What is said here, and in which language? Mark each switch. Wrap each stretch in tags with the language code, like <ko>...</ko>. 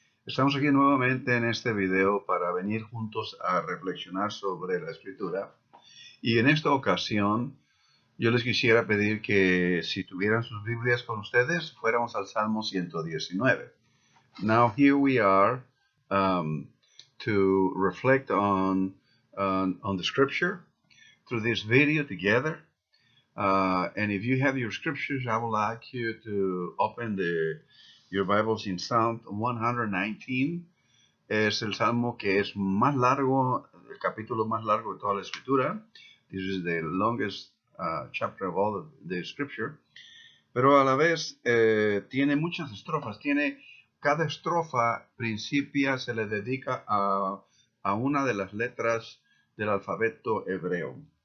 <es>Estamos aquí nuevamente en este video para venir juntos a reflexionar sobre la escritura. Y en esta ocasión yo les quisiera pedir que si tuvieran sus Biblias con ustedes, fuéramos al Salmo 119.</es> <en>Now here we are to reflect on the scripture through this video together. And if you have your scriptures, I would like you to open your Bibles in Psalm 119.</en> <es>Es el salmo que es más largo, el capítulo más largo de toda la escritura.</es> <en>This is the longest chapter of all the scripture.</en> <es>Pero a la vez tiene muchas estrofas. Cada estrofa principia se le dedica a una de las letras del alfabeto hebreo.</es>